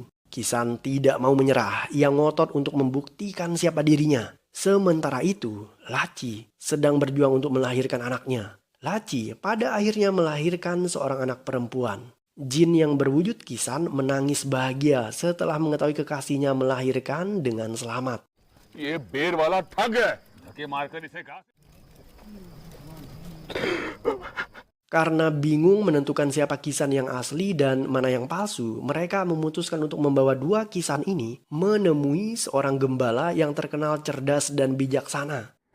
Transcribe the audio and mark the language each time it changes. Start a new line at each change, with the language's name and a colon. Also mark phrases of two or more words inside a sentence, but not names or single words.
Indonesian: Kisan tidak mau menyerah. Ia ngotot untuk membuktikan siapa dirinya. Sementara itu, Laci sedang berjuang untuk melahirkan anaknya. Laci pada akhirnya melahirkan seorang anak perempuan. Jin yang berwujud Kisan menangis bahagia setelah mengetahui kekasihnya melahirkan dengan selamat.
Hindi: ये बेर वाला ठग है।
Indonesian: Karena bingung menentukan siapa Kisan yang asli dan mana yang palsu, mereka memutuskan untuk membawa dua Kisan ini menemui seorang gembala yang terkenal cerdas dan bijaksana.